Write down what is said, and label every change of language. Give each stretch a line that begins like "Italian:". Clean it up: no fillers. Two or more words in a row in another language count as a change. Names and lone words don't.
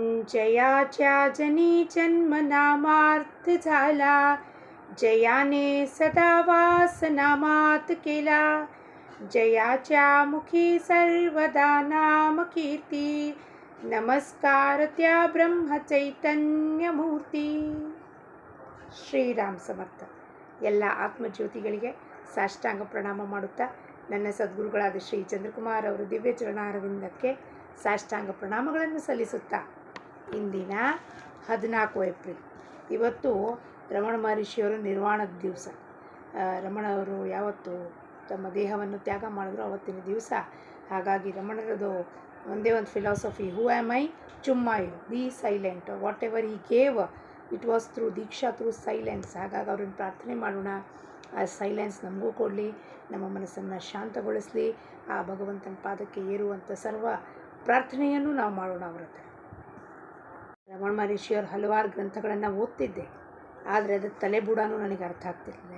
Marathi: जयाच्या जनी जन्म नामार्थ झाला, जयाने सदा वास नामात केला. जयाच्या मुखी सर्वदा नाम कीर्ती, नमस्कार त्या ब्रह्म चैतन्य मूर्ती.
Kannada: ಶ್ರೀರಾಮ್ ಸಮರ್ಥ. ಎಲ್ಲ ಆತ್ಮಜ್ಯೋತಿಗಳಿಗೆ ಸಾಷ್ಟಾಂಗ ಪ್ರಣಾಮ ಮಾಡುತ್ತಾ ನನ್ನ ಸದ್ಗುರುಗಳಾದ ಶ್ರೀ ಚಂದ್ರಕುಮಾರ್ ಅವರು ದಿವ್ಯ ಚರಣಾರವಿಂದಕ್ಕೆ ಸಾಷ್ಟಾಂಗ ಪ್ರಣಾಮಗಳನ್ನು ಸಲ್ಲಿಸುತ್ತಾ ಇಂದಿನ 14 ಏಪ್ರಿಲ್, ಇವತ್ತು ರಮಣ ಮಹರ್ಷಿಯವರು ನಿರ್ವಾಣದ ದಿವಸ. ರಮಣವರು ಯಾವತ್ತು ತಮ್ಮ ದೇಹವನ್ನು ತ್ಯಾಗ ಮಾಡಿದ್ರು ಅವತ್ತಿನ ದಿವಸ. ಹಾಗಾಗಿ ರಮಣರದು ಒಂದೇ ಒಂದು ಫಿಲಾಸಫಿ,
English: who am I,
Tamil: சும்மா இரு,
English: be silent, what ever he gave it was through ದೀಕ್ಷಾ, through silence.
Kannada: ಹಾಗಾಗಿ ಅವ್ರನ್ನ ಪ್ರಾರ್ಥನೆ ಮಾಡೋಣ, ಆ ಸೈಲೆನ್ಸ್ ನಮಗೂ ಕೊಡಲಿ, ನಮ್ಮ ಮನಸ್ಸನ್ನು ಶಾಂತಗೊಳಿಸಲಿ, ಆ ಭಗವಂತನ ಪಾದಕ್ಕೆ ಏರುವಂಥ ಸರ್ವ ಪ್ರಾರ್ಥನೆಯನ್ನು ನಾವು ಮಾಡೋಣ ಅವ್ರ ಹತ್ರ. ರಮಣ ಮಹರ್ಷಿಯವರು ಹಲವಾರು ಗ್ರಂಥಗಳನ್ನು ಓದ್ತಿದ್ದೆ, ಆದರೆ ಅದು ತಲೆಬುಡಾನು ನನಗೆ ಅರ್ಥ ಆಗ್ತಿರಲಿಲ್ಲ.